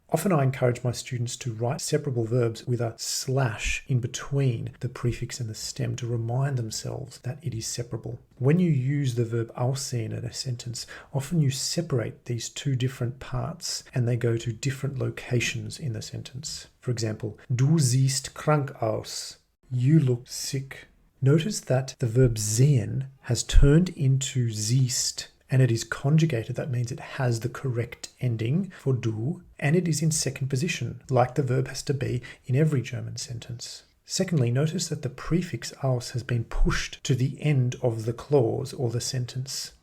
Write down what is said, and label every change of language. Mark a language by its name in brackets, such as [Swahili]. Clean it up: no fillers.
[English] Often I encourage my students to write separable verbs with a slash in between the prefix and the stem to remind themselves that it is separable. When you use the verb aussehen in a sentence, often you separate these two different parts and they go to different locations in the sentence. For example, [German] du siehst krank aus. [English] You look sick. Notice that the verb sehen has turned into siehst, and it is conjugated. That means it has the correct ending for du, and it is in second position, like the verb has to be in every German sentence. Secondly, notice that the prefix aus has been pushed to the end of the clause or the sentence.